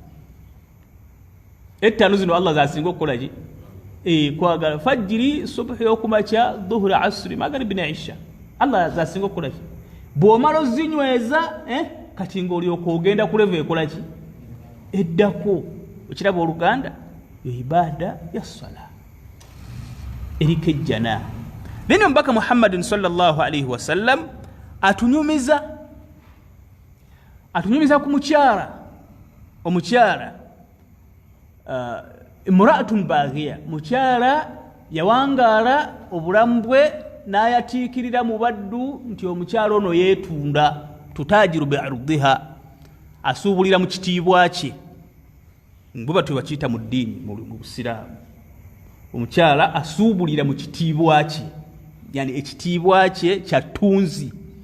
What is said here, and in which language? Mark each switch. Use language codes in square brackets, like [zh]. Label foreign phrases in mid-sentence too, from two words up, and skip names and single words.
[lg] ettaano zino Allah zasinga okukola ki kwagala fajiri subhi okumakya dhuhuri asri magharibi na isha Allah zasinga okukola ki bw'omala ozinyweza kati ng'olyoka ogenda kuleva ekola ki eddako ekiraba oluganda ibada ya swala eriko ejjana then mbaka Muhammadin [ar] صلى الله عليه وسلم [lg] atunyumiza ku omukyala [ar] امرأة بغية [lg] mukyala yawangala obulamu bwe n'ayatiikirira mu baddu nti omukyala ono yeetunda [ar] تتاجر بعرضها [lg] asuubulira mu kitiibwa kye mbuba twebakiyita mu ddiini mu busiraamu omukyala asuubulira mu kitiibwa kye yani ekitiibwa kye kya ttunzi